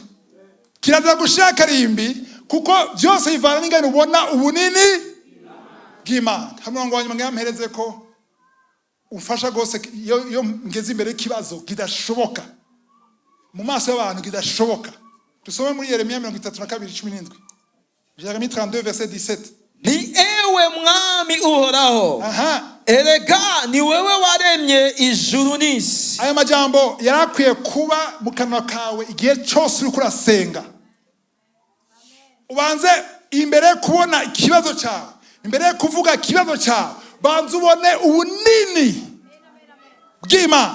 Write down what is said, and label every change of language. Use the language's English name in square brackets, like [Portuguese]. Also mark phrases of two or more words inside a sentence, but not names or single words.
[Rundi] Kirazira gushaka karimbi kuko byose bivana n'ingene ubona ubunini bw'Imana. Hamwe ngo wanyuma ngampereze ko ufasha gose yo ngeze imbere ikibazo kidashoboka. Mu maso y'abantu kidashoboka. Tusome muri Yeremiya 32:17. Jeremiya 32 verset 17. Ni ewe mwami uhoraho. Erega ni wewe waremye ijuru n'isi. Aya majambo yarakwiye kuba mu kanwa kawe igihe cyose uri kurasenga. Ubanze imbere kubona ikibazo cyawe, imbere kuvuga ikibazo cyawe, banze ubone ubunini bw'Imana.